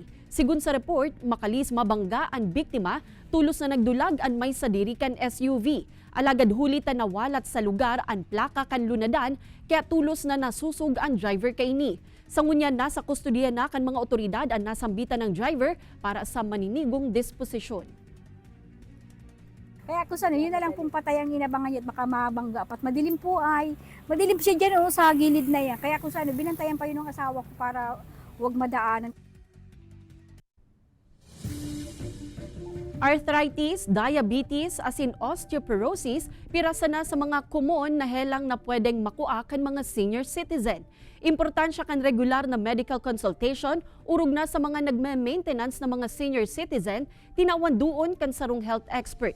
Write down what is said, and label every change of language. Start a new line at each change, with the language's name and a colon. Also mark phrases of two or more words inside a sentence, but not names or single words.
Bikol: Sigun sa report, makalis mabangga ang biktima, tulos na nagdulag ang may sadiri kan SUV. Alagad huli ta nawalat sa lugar ang plaka kan lunadan, kaya tulos na nasusug ang driver kaini. Sangunyan nasa kustodiya na kan mga otoridad ang nasambitan ng driver para sa maninigong disposisyon.
Filipino: Kaya kung saan, yun na lang pong patay ang inabangan at baka mabangga. At madilim po ay, madilim siya dyan sa gilid na yan. Kaya kung saan, binantayan pa yun ng asawa ko para huwag madaanan.
Bikol: Arthritis, diabetes, asin osteoporosis, pirasa na sa mga common na helang na pwedeng makua kan mga
English: senior citizen.
Bikol: Importansya kan regular na
English: medical consultation,
Bikol: urog na sa mga nagme-maintenance na mga
English: senior citizen,
Bikol: tinawan doon kan sarong
English: health expert.